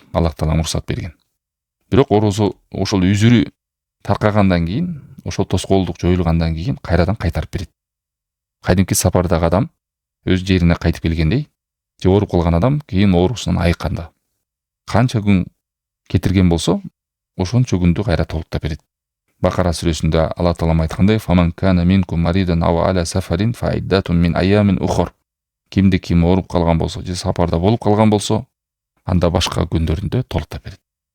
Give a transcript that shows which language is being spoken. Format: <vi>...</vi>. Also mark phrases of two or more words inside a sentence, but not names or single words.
<ky>Аллах Таала уруксат берген. Бирок орозо ошол үзүрү таркагандан кийин, ошол тоскоолдук жоюлгандан кийин кайрадан кайтарып берет. Кадимки сапардагы адам өз жерине кайтып келгендей, же ооруп калган адам кийин оорусунан айыкканда канча күн кетирген болсо, ошончо күндү кайра толуктап берет. Бакара сүрөсүндө Алла Таала айткандай:</ky> <ar>"فمن كان منكم مريضا أو على سفر فعدة من أيام أخر."</ar> <ky>Кимди ким ооруп калган болсо, же сапарда болуп калган болсо, анда башка күндөрүндө толуктап берет.</ky>